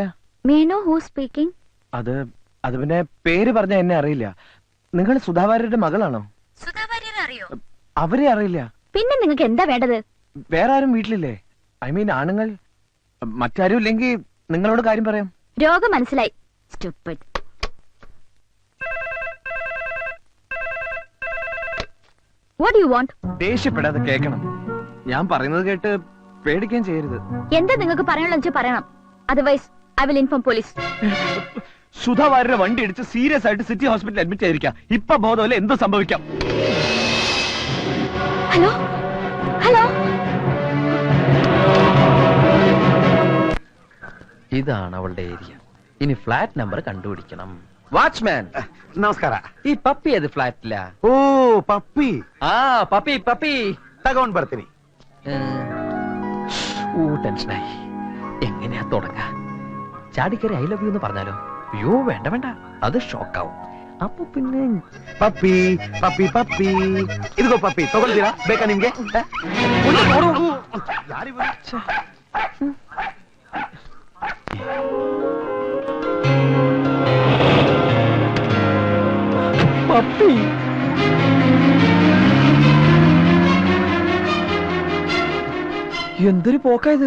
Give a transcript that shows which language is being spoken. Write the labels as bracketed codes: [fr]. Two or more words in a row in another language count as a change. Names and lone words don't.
[en] may know who speaking? [ml] അത് പിന്നെ പേര് പറഞ്ഞ എന്നെ അറിയില്ല. നിങ്ങൾ സുധാ വാര്യരുടെ മകളാണോ? സുധാ വാര്യരെ അറിയോ? അവരെ അറിയില്ല. പിന്നെ നിങ്ങൾക്ക് എന്താ വേണ്ടത്? വേറെ ആരും വീട്ടിലില്ലേ? [en] I mean [ml] ആണുങ്ങൾ. മറ്റാരും ഇല്ലെങ്കിൽ നിങ്ങളോട് കാര്യം പറയാം. രോഗം മനസ്സിലായി. [en] Stupid. What do you want? [ml] ദേഷ്യപ്പെടാതെ കേൾക്കണം. ഞാൻ പറയുന്നത് കേട്ട് പേടിക്കാൻ ചെയ്യരുത്. എന്താ നിങ്ങൾക്ക് പറയാനുള്ള പറയണം. [en] otherwise I will inform police. [ml] സുധാ വാര്യരുടെ വണ്ടി ഇടിച്ച് സീരിയസ് ആയിട്ട് [en] city hospital [ml] അഡ്മിറ്റ് ആയിരിക്കാം. ഇപ്പൊ ബോധമല്ല, എന്തോ സംഭവിക്കാം. [en] hello hello. [ml] ഇതാണ് അവളുടെ ഏരിയ. ഇനി [en] flat number [ml] കണ്ടുപിടിക്കണം. വാച്ച്മാൻ [kn] ನಮಸ್ಕಾರ. [ml] ഈ പപ്പി ഏത് ഫ്ലാറ്റില? [kn] ಓ ಪಪ್ಪಿ. [ml] ആ പപ്പി പപ്പി [kn] തകോണ്ട് ಬರ್ತೀನಿ. [ml] ടെൻഷനായി. എങ്ങനെയാ തുടങ്ങ? ചാടിക്കറി [en] I love you [ml] എന്ന് പറഞ്ഞാലോ? അയ്യോ വേണ്ട വേണ്ട, അത് ഷോക്കാവും. അപ്പൊ പിന്നെ [kn] ಪಪ್ಪಿ ಪಪ್ಪಿ ಪಪ್ಪಿ. ಇದಿಗೋ ಪಪ್ಪಿ, ತಗೊಳ್ತೀರಾ? ಬೇಕಾ ನಿಮ್ಗೆ? [ml] പപ്പി എന്തൊരു പോക്കായത്.